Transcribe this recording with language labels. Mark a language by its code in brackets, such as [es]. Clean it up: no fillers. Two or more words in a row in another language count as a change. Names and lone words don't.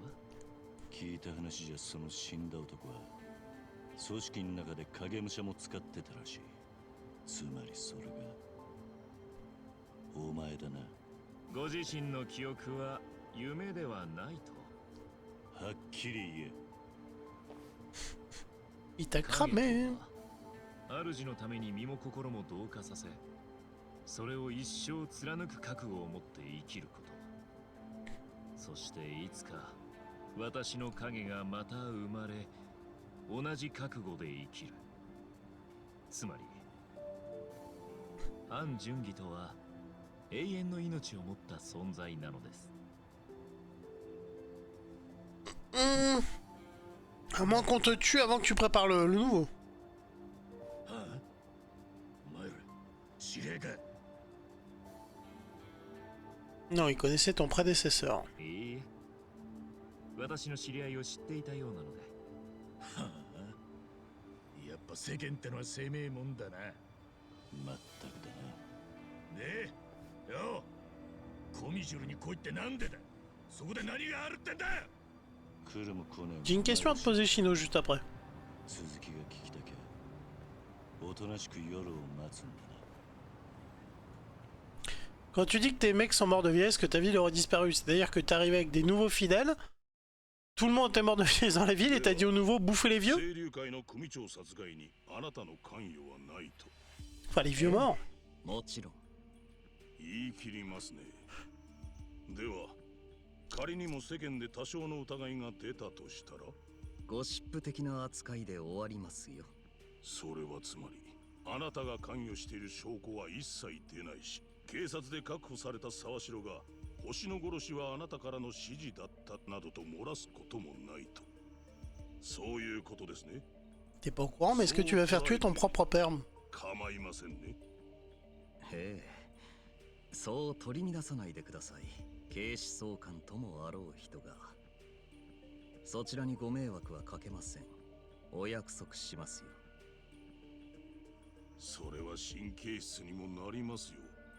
[ja] 聞いた話じゃその死んだ男は組織の中で影武者も使ってたらしい。つまりそれがお前だな。ご自身の記憶は夢ではないと。はっきり言え。 [fr] Il t'a cramé. [ja] 主のために身も心も同化させ、それを一生貫く覚悟を持って生きること。そしていつか私の影がまた生まれ、同じ覚悟で生きる。つまり安純義とは永遠の命を持った存在なのです。 [fr] À moins qu'on te tue avant que tu prépares le nouveau. [ja] はあ、お前ら知り合いか。 [fr] Non, il connaissait ton prédécesseur. [ja] いいえ、私の知り合いを知っていたようなので。はあ、やっぱ世間ってのは生命もんだな。まったくだな。でよ、コミジュルに来いってなんでだ。そこで何があるってんだよ。来るも来ねえも [fr] J'ai une question à te poser, Chino, juste après. [ja] 続きが聞きたきゃおとなしく夜を待つんだな。 [fr] Quand tu dis que tes mecs sont morts de vieillesse, que ta ville aurait disparu, c'est-à-dire que t'es arrivé avec des nouveaux fidèles, tout le monde était mort de vieillesse dans la ville et t'as dit aux nouveaux bouffez les vieux? [ja] 清流会の組長殺害にあなたの関与はないと [fr] Enfin, les vieux morts. [ja] もちろん。言い切りますね。では仮にも世間で多少の疑いが出たとしたら、ゴシップ的な扱いで終わりますよ。それはつまりあなたが関与している証拠は一切出ないし、警察で確保された沢城が星の殺しはあなたからの指示だったなどと漏らすこともないと。そういうことですね。 [fr] T'es pas au courant, mais est-ce que tu vas faire tuer ton propre père? [ja] 構いませんね。へえ、そう取り乱さないでください。警視総監ともあろう人が。そちらにご迷惑はかけません。お約束しますよ。それは神経質にもなりますよ。